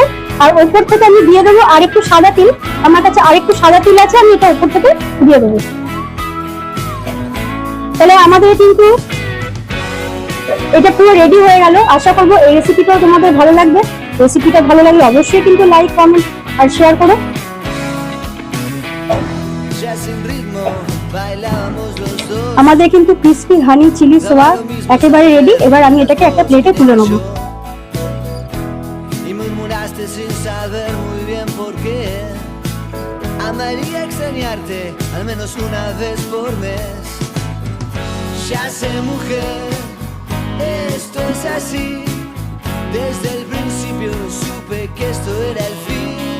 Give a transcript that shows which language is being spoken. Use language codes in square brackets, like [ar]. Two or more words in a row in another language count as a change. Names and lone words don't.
[bn] আর উপর থেকে আমি দিয়ে দেবো আরেকটু সাদা তিল। আমার কাছে আরেকটু সাদা তিল আছে, আমি এটা উপর থেকে দিয়ে দেবো। তাহলে আমাদের কিন্তু এটা পুরো রেডি হয়ে গেল। আশা করবো এই রেসিপিটাও তোমাদের ভালো লাগবে। রেসিপিটা ভালো লাগলে অবশ্যই কিন্তু [en] like, comment [bn] আর শেয়ার করো। [es] Ya sin ritmo, bailábamos los dos. [bn] আমাদের কিন্তু [en] crispy honey chilli soya [bn] একেবারে রেডি। এবার আমি এটাকে একটা প্লেটে তুলে নেব। [es] Y murmuraste sin saber muy bien por qué. Amaría extrañarte al menos una vez por mes. ya sé, mujer, esto es así. Desde el principio supe que esto era el fin.